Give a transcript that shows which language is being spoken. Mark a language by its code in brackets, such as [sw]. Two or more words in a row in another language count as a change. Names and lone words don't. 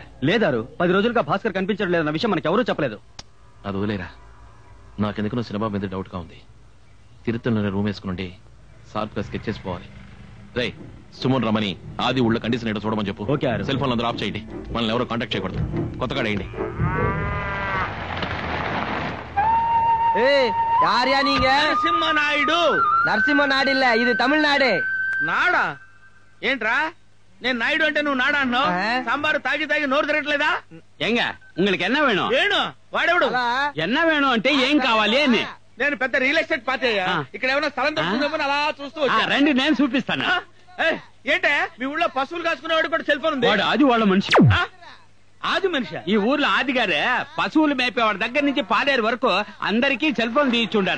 [te] లేదారు, 10 రోజులుగా భాస్కర్ కనిపించడం లేదన్న విషయం మనకి ఎవరూ చెప్పలేదు. అది వదిలేరా, నాకెందుకు నువ్వు సినిమా మీద డౌట్ గా ఉంది. తిరుత్తలోనే రూమ్ వేసుకుని షార్ప్ గా స్కెచ్ చేసుకోవాలి. రే సుమన్ రమణి ఆది ఊళ్ళో కండిషన్ ఏంటో చూడమని చెప్పు. [en] cell phone [te] అందరూ ఆఫ్ చేయండి, మనల్ని ఎవరో కాంటాక్ట్ చేయకూడదు. కొత్తగా వేయండి. [ta] யாரியா நீங்க? [te] నరసింహ నాయుడు. నరసింహ నాయుడు இல்ல, ఇది తమిళనాడే. నాడా ఏంట్రా? నేను నాయుడు అంటే నువ్వు నాడా అన్నావు. సాంబారు తాగి తాగి నోరు తిరగట్లేదా? [ta] ఎంగ உங்களுக்கு என்ன வேணும்? [te] వేణు వాడెవడు? [ta] என்ன வேணும் [te] అంటే ఏం కావాలి అని. నేను పెద్ద [en] real estate party [te] అయ్యా. ఇక్కడ ఏమైనా స్థలం దొరుకుతుందేమో అలా చూస్తూ వచ్చా. రండి నేను చూపిస్తాను. ఏంటే మీ ఊళ్ళో పశువులు కాసుకునేవాడు కూడా [en] cell phone [te] ఉంది? వాడు ఆది వాళ్ళ మనిషి. ఆది మనిషి? ఈ ఊర్లో ఆది గారే పశువులు మేపేవాడి దగ్గర నుంచి పాడేరు వరకు అందరికీ [en] cell phone [te] తీయించుండారు.